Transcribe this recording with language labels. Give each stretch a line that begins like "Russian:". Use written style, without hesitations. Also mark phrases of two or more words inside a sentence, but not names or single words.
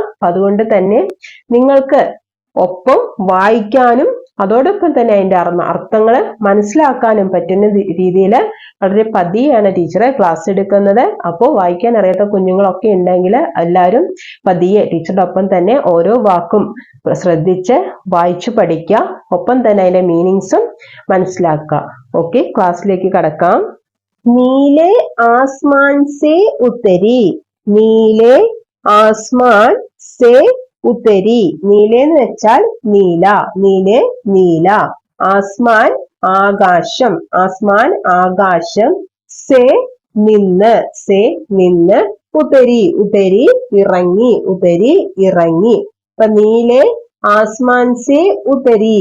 Malayalam: അതുകൊണ്ട് തന്നെ നിങ്ങൾക്ക് ഒപ്പം വായിക്കാനും അതോടൊപ്പം തന്നെ അതിന്റെ അർത്ഥങ്ങൾ മനസ്സിലാക്കാനും പറ്റുന്ന രീതിയിൽ വളരെ പതിയെയാണ് ടീച്ചർ ക്ലാസ് എടുക്കുന്നത്. അപ്പോൾ വായിക്കാൻ അറിയാത്ത കുഞ്ഞുങ്ങളൊക്കെ ഉണ്ടെങ്കിൽ എല്ലാവരും പതിയെ ടീച്ചറുടെ ഒപ്പം തന്നെ ഓരോ വാക്കും ശ്രദ്ധിച്ച് വായിച്ചു പഠിക്കുക. ഒപ്പം തന്നെ അതിന്റെ മീനിങ്സും മനസ്സിലാക്കുക. ഓക്കെ, ക്ലാസ്സിലേക്ക് കടക്കാം.
Hindi: नीले आसमान से उतरी. नीले आसमान से उतरी.
Malayalam: നീലെ എന്ന് വെച്ചാൽ നീല. നീലെ നീല. ആസ്മാൻ ആകാശം. ആസ്മാൻ ആകാശം. സെ നിന്ന്. സെ നിന്ന്. ഉതരി ഉതരി ഇറങ്ങി. ഉതരി ഇറങ്ങി.
Hindi: അപ്പൊ नीले आसमान से उतरी.